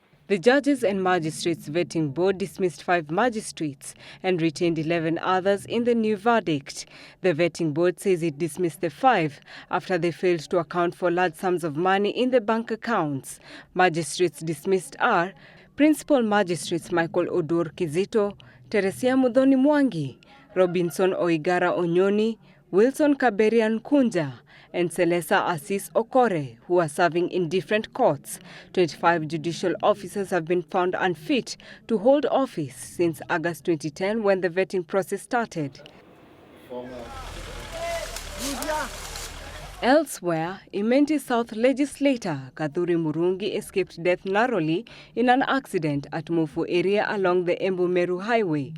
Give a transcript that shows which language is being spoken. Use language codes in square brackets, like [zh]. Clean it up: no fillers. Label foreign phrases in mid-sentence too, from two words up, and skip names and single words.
[en] The Judges and Magistrates Vetting Board dismissed 5 magistrates and retained 11 others in the new verdict. The vetting board says it dismissed the 5 after they failed to account for large sums of money in the bank accounts. Magistrates dismissed are Principal Magistrates Michael Odur Kizito, Teresia Muthoni Mwangi, Robinson Oigara Onyoni, Wilson Kaberian Kunja, and Selesa Assis Okore, who are serving in different courts. 25 judicial officers have been found unfit to hold office since August 2010 when the vetting process started. Elsewhere, Imenti South legislator Kadhuri Murungi escaped death narrowly in an accident at Mufu area along the Embu Meru highway.